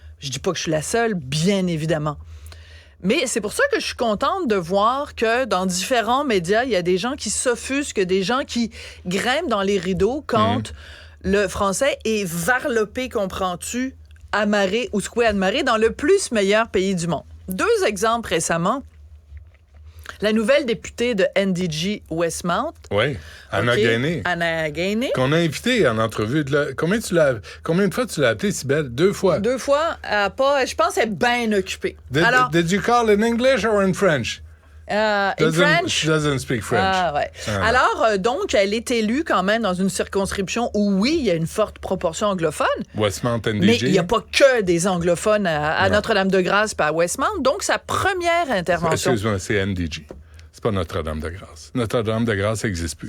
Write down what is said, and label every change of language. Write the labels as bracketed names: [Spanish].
[French] Je dis pas que je suis la seule, bien évidemment. Mais c'est pour ça que je suis contente de voir que dans différents médias, il y a des gens qui s'offusquent, des gens qui grimpent dans les rideaux quand le français est varlopé, comprends-tu, amarré ou squé admarré dans le plus meilleur pays du monde. 2 exemples récemment. La nouvelle députée de NDG Westmount. Oui, Anna Gainé. Anna Gainé. Qu'on a invité en entrevue. Combien de fois tu l'as appelée, Cybèle? 2 fois. 2 fois, je pense qu'elle est bien occupée. [English] Did you call in English or in French? In French. She doesn't speak French. [French] Ah, ouais. Alors, donc, elle est élue quand même dans une circonscription où, oui, il y a une forte proportion anglophone. Westmount NDG. Mais il n'y a pas que des anglophones à Notre-Dame-de-Grâce et à Westmount. Donc, sa première intervention... Excuse-moi, c'est NDG. C'est pas Notre-Dame-de-Grâce. Notre-Dame-de-Grâce n'existe plus.